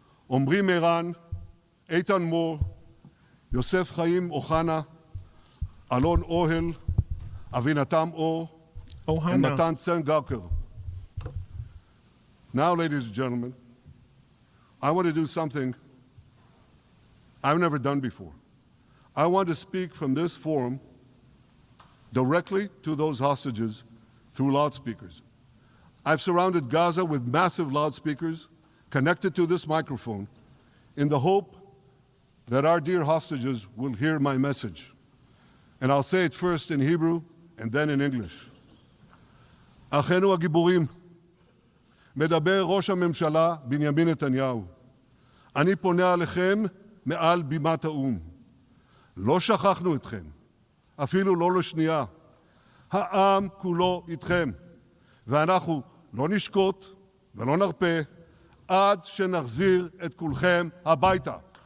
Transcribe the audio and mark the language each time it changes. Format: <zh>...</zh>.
<he>עמרי מירן, איתן מור, יוסף חיים אוחנה, אלון אוהל, אבינתם אור, and Matan Sengalker.</he> <en>Now, ladies and gentlemen, I want to do something I've never done before. I want to speak from this forum directly to those hostages through loudspeakers. I've surrounded Gaza with massive loudspeakers connected to this microphone in the hope that our dear hostages will hear my message. And I'll say it first in Hebrew and then in English.</en> <he>אחינו הגיבורים, מדבר ראש הממשלה בנימין נתניהו. אני פונה עליכם מעל בימת האו"ם. לא שכחנו אתכם, אפילו לא לשנייה. העם כולו איתכם, ואנחנו לא נשקוט ולא נרפה עד שנחזיר את כולכם הביתה.</he>